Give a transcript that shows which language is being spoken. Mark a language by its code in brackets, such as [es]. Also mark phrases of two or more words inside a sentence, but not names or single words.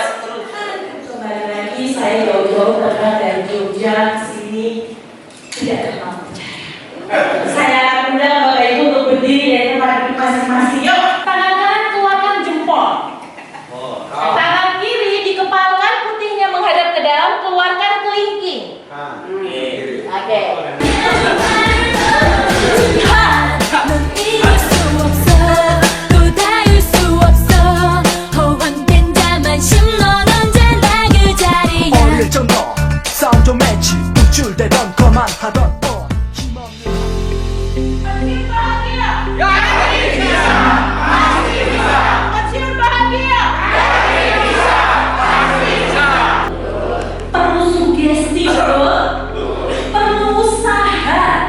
[id] Kembali lagi saya jauh-jauh berangkat dari Jogja ke sini tidak terlalu percaya. Saya akan undang Bapak Ibu untuk berdiri dari tempat masing-masing. Yuk, tangan kanan keluarkan jempol. Tangan kiri dikepalkan, putihnya menghadap ke dalam, keluarkan kelingking. Oke. [ko] 어릴 적 너 싸움 좀 했지 우쭐대던 거만 하던 [id] Perlu sugesti, perlu usaha.